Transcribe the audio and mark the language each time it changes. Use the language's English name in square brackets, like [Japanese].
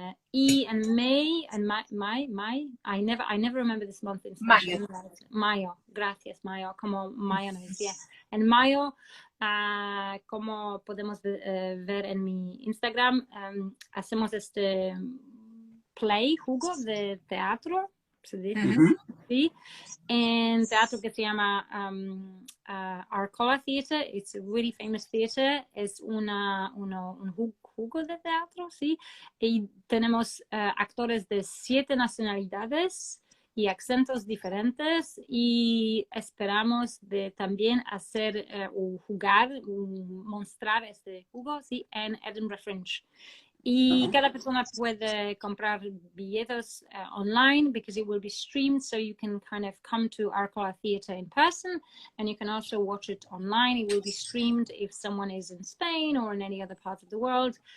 [English] Y en May, I never remember this month in Spanish. [Spanish] Mayo, gracias, Mayo, como mayonnaise, yeah. En mayo, como podemos ver en mi Instagram, hacemos este juego de teatro, se dice, ¿sí? En teatro que se llama Arcola Theatre. [English] It's a really famous theatre. [Spanish] Es un juego de teatro, ¿sí? Y tenemos actores de 7 nacionalidades y acentos diferentes, y esperamos de también hacer jugar, mostrar este juego, ¿sí? En Edinburgh Fringe. [English] Y cada persona puede comprar billetes online because it will be streamed, so you can kind of come to Arcola Theatre in person, and you can also watch it online. It will be streamed if someone is in Spain or in any other part of the world.